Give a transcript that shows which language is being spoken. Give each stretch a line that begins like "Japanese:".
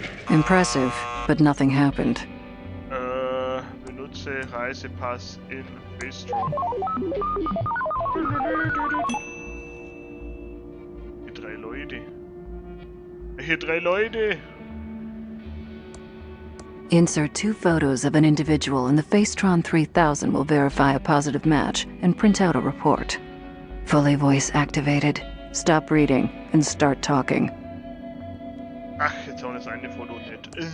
English: Impressive, but nothing happened.
German: Benutze Reisepass in Facetron. Die drei Leute. Welche drei Leute?
English: Insert 2 photos of an individual and the Facetron 3000 will verify a positive match and print out a report. Fully voice activated. Stop reading and start talking.
German: Ach, jetzt haben wir das eine Foto nicht.